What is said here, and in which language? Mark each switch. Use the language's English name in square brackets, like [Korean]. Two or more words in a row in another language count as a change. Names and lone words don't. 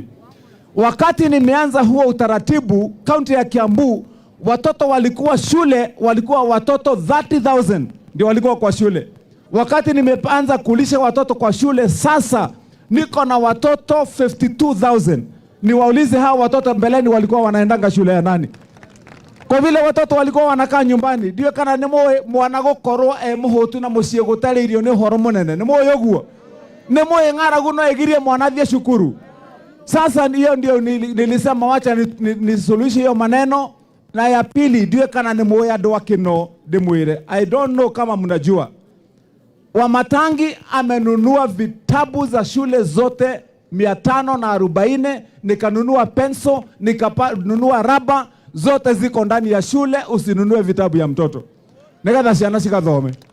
[Swahili] Wakati nimeanza huo utaratibu, kaunti ya Kiambu, watoto walikuwa shule, walikuwa watoto 30,000 ndio walikuwa kwa shule. Wakati nimeanza kulisha watoto kwa shule, sasa niko na watoto 52,000. Niwaulize hao watoto mbeleni walikuwa wanaendanga shule ya nani? Kwa vile watoto walikuwa wanakaa nyumbani, ndio [Kikuyu] kana nemoe mwana gokorwo muhutu na mucie gutari irio ni horo munene. Nemoe yoguo. Nemoe ng'aragu no egirie mwana thie shukuru. [Swahili] Sasa hiyo ndio nilisema wacha ni solution hiyo maneno. Na ya pili ndio [Kikuyu] kana nemoe andu a Kino ndimwire. [English] I don't know [Swahili] kama mnajua. Wamatangi amenunua vitabu za shule zote 540, nikanunua penso, nikanunua raba, zote ziko ndani ya shule. Usinunue vitabu ya mtoto. [Kikuyu] Nikatha ciana cikathome.